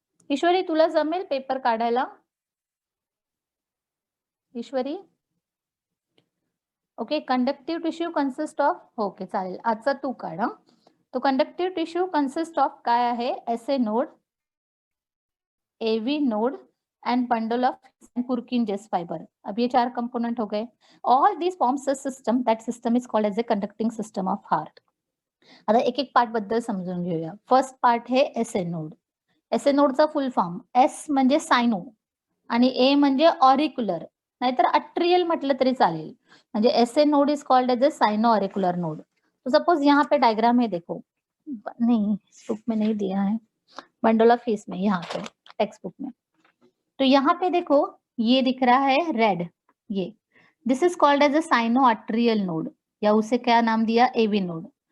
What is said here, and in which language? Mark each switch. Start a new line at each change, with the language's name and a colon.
Marathi: ईश्वरी, तुला जमेल पेपर काढायला? ईश्वरी, okay. Conductive tissue consist of, okay चालेल, आजचा तू काढ. तो कंडक्टिव्ह टिश्यू कंसिस्ट ऑफ काय आहे?
English: SA node, AV node and bundle of Purkinje's fiber.
Hindi: अब ये 4 कंपोनेंट हो गए.
English: All these forms a system. That system is called as a conducting system of heart.
Marathi: आता एक एक पार्ट बद्दल समजून घेऊया.
Hindi: फर्स्ट पार्ट है SA node.
Marathi: एसए नोडचा फुल फॉर्म, एस म्हणजे सायनो आणि ए म्हणजे ऑरिक्युलर, नाहीतर अट्रियल म्हटलं तरी चालेल.
English: म्हणजे SA node is called as a sino auricular node.
Hindi: तो सपोज यहाँ पे डायग्राम है, देखो, नहीं बुक में नहीं दिया है, बंडल ऑफ फीस में, यहाँ पे टेक्स्ट बुक में. तो यहाँ पे देखो, ये दिख रहा है रेड, ये
English: this is called as a sino atrial node,
Hindi: या उसे क्या नाम दिया? AV node.